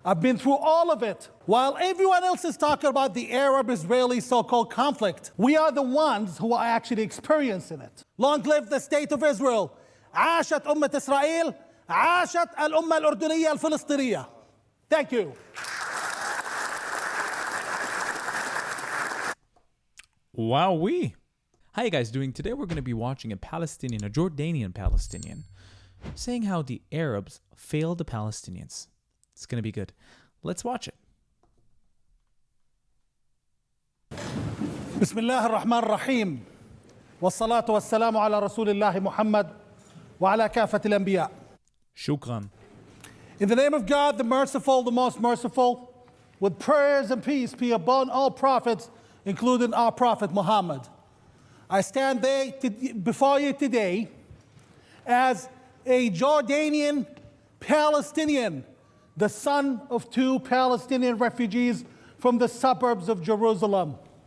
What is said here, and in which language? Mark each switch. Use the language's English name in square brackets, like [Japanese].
[English] I've been through all of it. While everyone else is talking about the Arab-Israeli so-called conflict, we are the ones who are actually experiencing it. Long live the state of Israel. [Arabic] عاشت أمة إسرائيل. عاشت الأمة الأردنية الفلسطينية. [English] Thank you. Wowee. How you guys doing? Today we're going to be watching a Jordanian Palestinian, saying how the Arabs failed the Palestinians. It's going to be good. Let's watch it. [Arabic] بسم الله الرحمن الرحيم والصلاة والسلام على رسول الله محمد وعلى كافة الأنبياء. Shukran. [English] In the name of God, the merciful, the most merciful, with prayers and peace be upon all prophets, including our prophet Muhammad. I stand before you today as a Jordanian Palestinian, the son of two Palestinian refugees from the suburbs of Jerusalem.